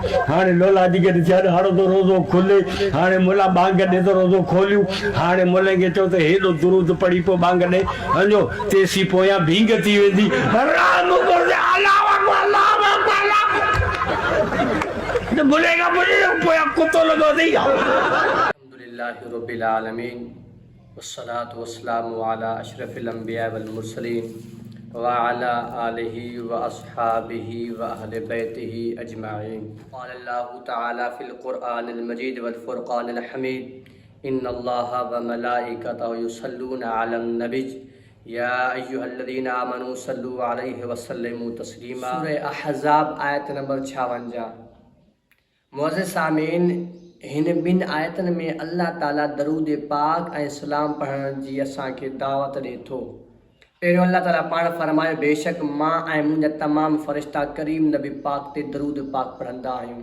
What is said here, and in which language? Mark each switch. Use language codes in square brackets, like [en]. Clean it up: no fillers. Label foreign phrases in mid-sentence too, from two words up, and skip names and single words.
[sd] हाणे लोला अची गॾु थिया आहिनि, हाणे तो रोज़ो खुले, हाणे मुला बांग ॾे त रोज़ो खोलियूं। हाणे मुले खे चओ त हेॾो दुरूद पढ़ी पोइ बांग ॾे, हलो तेसी पोयां भींग थी वेंदी। बोलेगा पोया कुत्तो लॻो अथई। [ar] الحمد لله رب العالمين والصلاة والسلام على أشرف الأنبياء والمرسلين وعلى آله وأصحابه وأهل بيته أجمعين. قال الله تعالى في القرآن المجيد والفرقان الحميد إن الله وملائكته يصلون على النبي يا أيها الذين آمنوا صلوا عليه وسلموا تسليما. [sd] सूरह अहज़ाब आयत नंबर 56। मुअज़्ज़िज़ सामीन, हिन ॿिनि आयतनि में अल्लाह ताला दरूद पाक ऐं सलाम पढ़ण जी असांखे दावत ॾिए थो। पहिरियों अल्लाह ताला पाण फरमायो, बेशक मां ऐं मुंहिंजा तमामु फ़रिश्ता करीम नबी पाक ते दरूद पाक पढ़ंदा आहियूं।